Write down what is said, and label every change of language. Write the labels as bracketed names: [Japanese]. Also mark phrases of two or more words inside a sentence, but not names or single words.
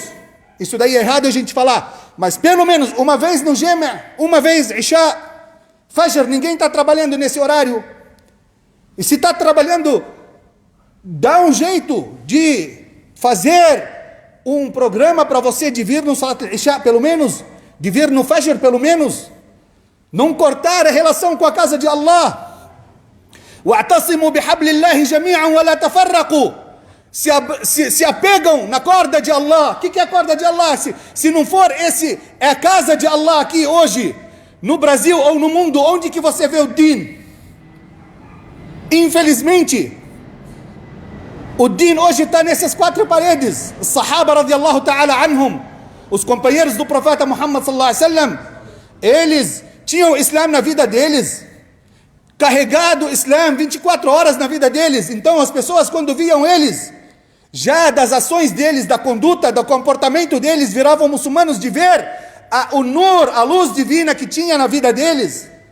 [Portuguese] Isso daí é errado a gente falar. Mas pelo menos uma vez no Jama', uma vez Isha, Fajr, ninguém está trabalhando nesse horário. E se está trabalhando, dá um jeito de fazer um programa para você de vir no [Arabic] صلاة العشاء, [Portuguese] pelo menos, de vir no Fajr, pelo menos. Não cortar a relação com a casa de Allah. [Arabic] وَاعْتَصِمُوا بِحَبْلِ اللَّهِ جَمِيعًا وَلَا تَفَرَّقُوا. [Portuguese] Se apegam na corda de Allah. O que é a corda de Allah? Se não for é a casa de Allah aqui hoje, no Brasil ou no mundo, onde que você vê o Din? Infelizmente, o Din hoje está nessas 4 paredes. Os Sahaba [Arabic] رضي الله تعالى عنهم, [Portuguese] os companheiros do profeta Muhammad [Arabic] صلى الله عليه وسلم, [Portuguese] eles tinham o Islã na vida deles, carregado o Islã 24 horas na vida deles. Então as pessoas, quando viam eles, já das ações deles, da conduta, do comportamento deles, viravam muçulmanos de ver o nur, a luz divina que tinha na vida deles.